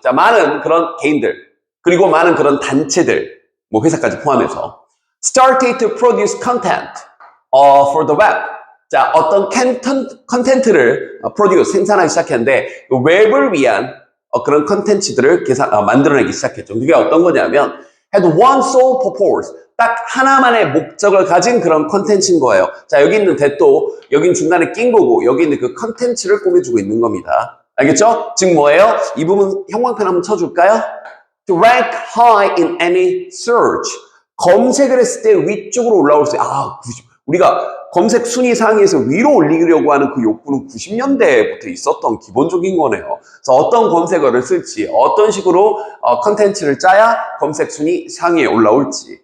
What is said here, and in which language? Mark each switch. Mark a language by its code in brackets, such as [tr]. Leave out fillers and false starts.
[ko] 자, 많은 그런 개인들, 그리고 많은 그런 단체들, 뭐 회사까지 포함해서 [en] started to produce content for the web. [ko] 자, 어떤 컨텐츠를 프로듀스, 생산하기 시작했는데 웹을 위한 그런 컨텐츠들을 만들어내기 시작했죠. 그게 어떤 거냐면 [en] had one sole purpose. [ko] 딱 하나만의 목적을 가진 그런 컨텐츠인 거예요. 자, 여기 있는 that도 여긴 중간에 낀 거고 여기 있는 그 컨텐츠를 꾸며주고 있는 겁니다. 알겠죠? 즉 뭐예요? 이 부분 형광펜 한번 쳐줄까요? [en] To rank high in any search. [ko] 검색을 했을 때 위쪽으로 올라올 수 있어요. 우리가 검색 순위 상위에서 위로 올리려고 하는 그 욕구는 90년대부터 있었던 기본적인 거네요. 그래서 어떤 검색어를 쓸지, 어떤 식으로 컨텐츠를 짜야 검색 순위 상위에 올라올지.